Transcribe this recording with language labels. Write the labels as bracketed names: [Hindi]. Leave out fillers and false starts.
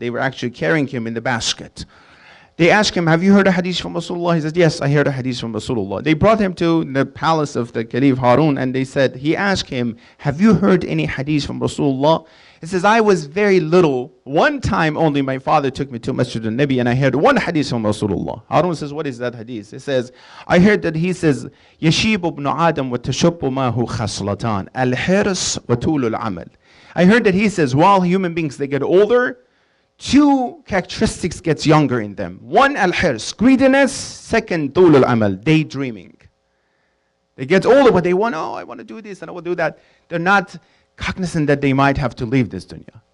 [English] They were actually carrying him in the basket. They asked him, have you heard a hadith from Rasulullah? He says, yes, I heard a hadith from Rasulullah. They brought him to the palace of the Caliph Harun and they said, he asked him, have you heard any hadith from Rasulullah? He says, I was very little. One time only my father took me to Masjid al-Nabi and I heard one hadith from Rasulullah. Harun says, what is that hadith? He says, I heard that he says, [Arabic] يَشِيبُ ابْنُ آدَمْ وَتَشُبُّ مَاهُ خَصْلَتَانِ الْحِرْص وَطُولُ الْعَمَلِ. [English] I heard that he says, while human beings, they get older, two characteristics gets younger in them. One, al-hirs, greediness. Second, طول العمل, daydreaming. They get older, but they want, I want to do this and I want to do that. They're not cognizant that they might have to leave this dunya.